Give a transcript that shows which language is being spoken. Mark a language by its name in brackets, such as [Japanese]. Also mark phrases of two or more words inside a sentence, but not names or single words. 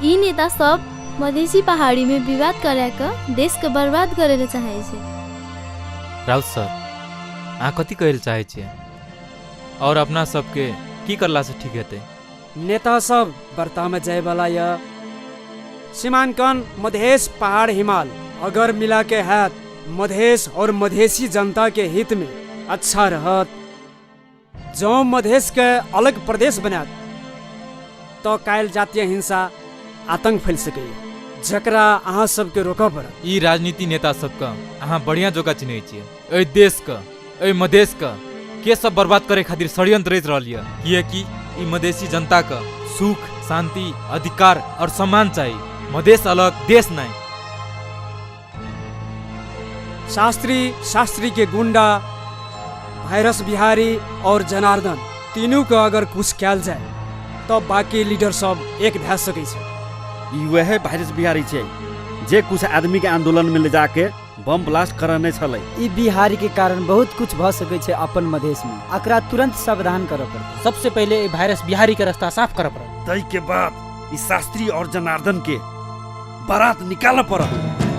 [Maithili] ई नेता सब मधेसी पहाड़ी में विवाद करा के देश के बर्बाद करे ले चाहे छे। राउत सर, अहाँ कथी कहल चाहे छियै और अपना सबके की करला से ठीक हेतै? नेता सब बर्ता में जाए वाला या सीमांकन मधेश पहाड़ हिमाल अगर मिला के हाथ मधेश और मधेसी जनता के हित में अच्छा रहत। जो मधेश के अलग प्रदेश बनात तो कायल जातीय हिंसा आतंक फैल सके जकरा अहाँ सबके रोकऽ पड़त। ई राजनीति नेता सबका अहाँ बढ़िया जोका चिन्है छियै। एहि देश का, एहि मधेश का के सब बर्बाद करे खातिर षड्यंत्र रच रहल यऽ। कियाकि ई मधेसी जनता का सुख, शांति, अधिकार और सम्मान चाहिए। मधेश अलग, देश नहीं। शास्त्री के गुंडा वायरस बिहारी और जनार्दन तीनों को अगर कुछ कल जाए तो बाकी लीडर सब एक भै सकै छै। ई वह वायरस बिहारी छै जे कुछ आदमी के आंदोलन में ले जाके बम ब्लास्ट करने छलै। ई बिहारी के कारण बहुत कुछ भ सकै छै अपन मधेश में। एकरा तुरंत सावधान करऽ पड़त। सबसे पहले वायरस बिहारी के रास्ता साफ करऽ पड़त। तै के बाद ई शास्त्री और जनार्दन के बारात निकालऽ पड़त।